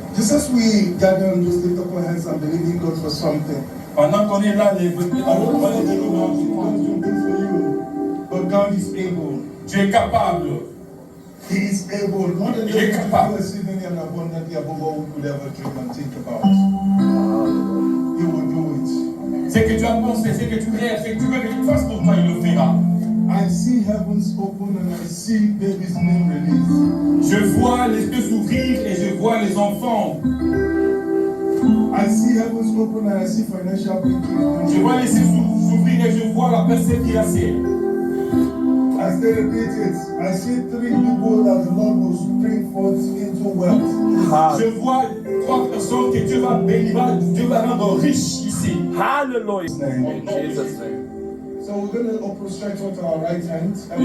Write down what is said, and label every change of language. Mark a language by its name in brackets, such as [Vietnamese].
[English] Just as we gather and just lift up our hands and believe in God for something. [French] Pendant qu'on est là, les [English] I don't know what to do for you, but God is able. [French] tu es capable. [English] He is able. God is [French] Il est [English] able to [French] capable. [English] do exceedingly and abundantly above all we could ever dream and think about. Hallelujah. He will do it. [French] Ce que tu as pensé, ce que tu rêves, ce que tu veux qu'il fasse pour toi, il le fera. [English] I see heavens open and I see babies being released. [French] Je vois les yeux s'ouvrir et je vois les enfants. [English] I see heavens open and I see financial breakthrough. [French] Je vois les yeux s'ouvrir et je vois la persévérance. [English] As they repeat it, I see 3 people that the Lord will bring forth into wealth. [French] Je vois 3 personnes que Dieu va bénir, Dieu va rendre riches ici. [English] Hallelujah. In Jesus' name. So we're going to prostrate to our right hand.